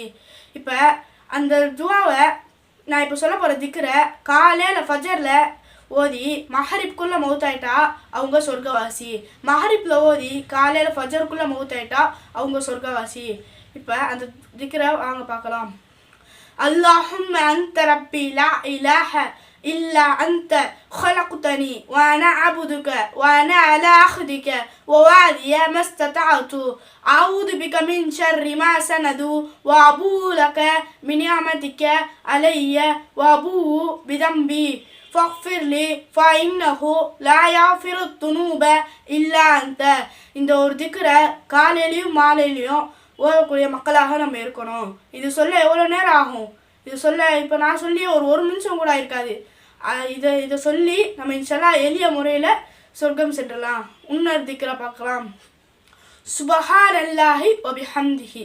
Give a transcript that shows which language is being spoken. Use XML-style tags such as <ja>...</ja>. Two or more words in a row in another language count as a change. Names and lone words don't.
<ta>இப்போ அந்த துவாவை நான் இப்போ சொல்ல போகிற திக்ரை காலையில் ஃபஜரில் ஓதி மஹரிப்குள்ளே மௌத்தாயிட்டா அவங்க சொர்க்கவாசி. மஹரிப்பில் ஓதி காலையில் ஃபஜருக்குள்ளே மௌத்தாயிட்டா அவங்க சொர்க்கவாசி. இப்போ அந்த திக்ரை வாங்க பார்க்கலாம்.</ta> <ar>اللهم أنت ربي لا إله إلا أنت خلقتني وأنا عبدك وأنا على عهدك ووعدي ما استطعت أعوذ بك من شر ما صنعت وأبوء لك بنعمتك علي وأبوء بذنبي فاغفر لي فإنه لا يغفر الذنوب إلا أنت.</ar> <ta>இந்த ஒரு திக்ரை காலையிலையும் மாலையிலையும் ஓதக்கூடிய மக்களாக நம்ம இருக்கணும். இது சொல்ல எவ்வளோ நேரம் ஆகும்? இது சொல்ல இப்போ நான் சொல்லி ஒரு நிமிஷம் கூட இருக்காது. இதை சொல்லி நம்ம இன்ஷால்லாஹ் எளிய முறையில் சொர்க்கம் சென்றலாம். இன்னொரு திக்ரை பார்க்கலாம்.</ta> <ar>سبحان الله وبحمده.</ar>